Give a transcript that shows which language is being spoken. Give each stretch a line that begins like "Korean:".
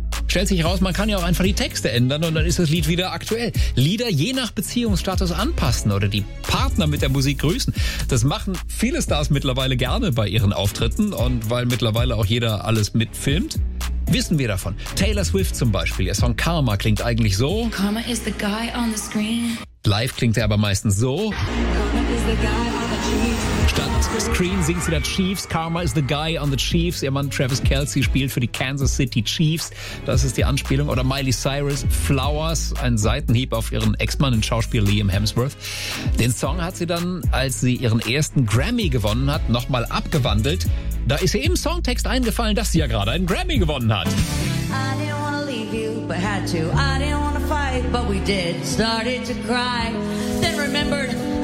German: Stellt sich raus, man kann ja auch einfach die Texte ändern und dann ist das Lied wieder aktuell. Lieder je nach Beziehungsstatus anpassen oder die Partner mit der Musik grüßen. Das machen viele Stars mittlerweile gerne bei ihren Auftritten und weil mittlerweile auch jeder alles mitfilmt, wissen wir davon. Taylor Swift zum Beispiel, ihr Song Karma klingt eigentlich so.
English: Karma is the guy on the screen.
German: Live klingt er aber meistens so.
English: Karma is the guy on the
German: Statt Screen singt sie da Chiefs.
English: Karma is the guy on the Chiefs.
German: Ihr Mann Travis Kelce spielt für die Kansas City Chiefs. Das ist die Anspielung. Oder Miley Cyrus, Flowers, ein Seitenhieb auf ihren Ex-Mann, den Schauspieler Liam Hemsworth. Den Song hat sie dann, als sie ihren ersten Grammy gewonnen hat, nochmal abgewandelt. Da ist ihr im Songtext eingefallen, dass sie ja gerade einen Grammy gewonnen hat.
English: I didn't wanna leave you, but had to. I didn't wanna fight, but we did. Started to cry, then remembered.